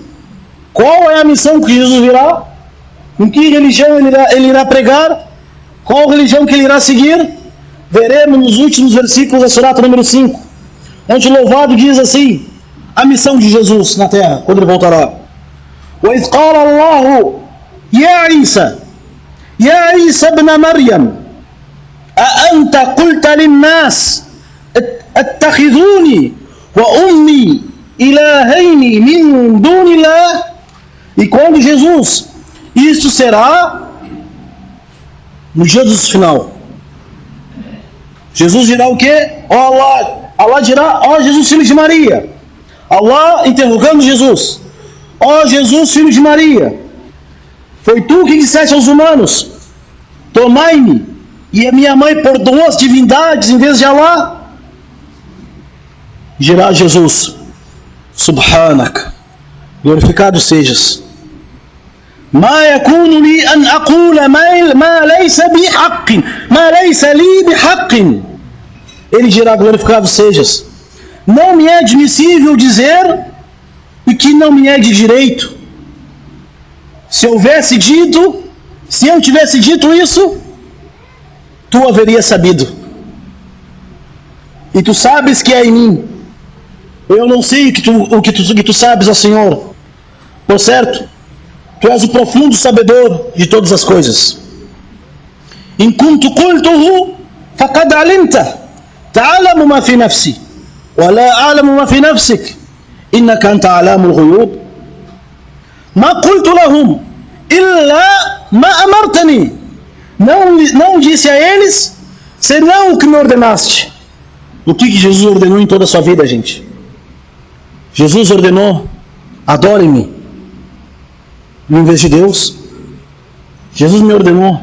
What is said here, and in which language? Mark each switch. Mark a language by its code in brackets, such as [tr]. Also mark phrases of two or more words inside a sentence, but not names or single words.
[pt] Qual é a missão que Jesus virá? Em que religião ele irá pregar? Qual religião que ele irá seguir? Veremos nos últimos versículos da surata número 5, onde o louvado diz assim, a missão de Jesus na terra, quando ele voltará. [ar] وَإِذْ قَالَ اللَّهُ يَا عِيسَى ابْنَ مَرْيَمَ أَأَنْتَ قُلْتَ لِلنَّاسِ اتَّخِذُونِي وَأُمِّي إِلَهَيْنِ مِنْ دُونِ اللَّهِ. [pt] E quando Jesus, isso será no dia do final. Jesus dirá o quê? Allah dirá, ó Jesus, filho de Maria. Allah interrogando Jesus, ó Jesus, filho de Maria, foi tu que disseste aos humanos, tomai-me e a minha mãe por duas divindades em vez de Allah? Dirá Jesus, Subhanak, glorificado sejas, [ar] ما يكون لي أن أقول ما ليس بحق ما ليس لي بحق. [pt] Ele dirá, glorificado sejas, não me é admissível dizer o que não me é de direito. Se eu tivesse dito isso, tu haveria sabido. E tu sabes que é em mim. Eu não sei o que tu sabes, ó Senhor. Por certo, tu és o profundo sabedor de todas as coisas. [ar] إن كنت قلته فقد علمت تعلم ما في نفسي ولا أعلم ما في نفسك إنك أنت علام الغيوب. ما قلت لهم إلا ما أمرتني. [pt] Não disse a eles senão o que me ordenaste. O que Jesus ordenou em toda a sua vida, gente? Jesus ordenou, adore-me em vez de Deus. Jesus me ordenou.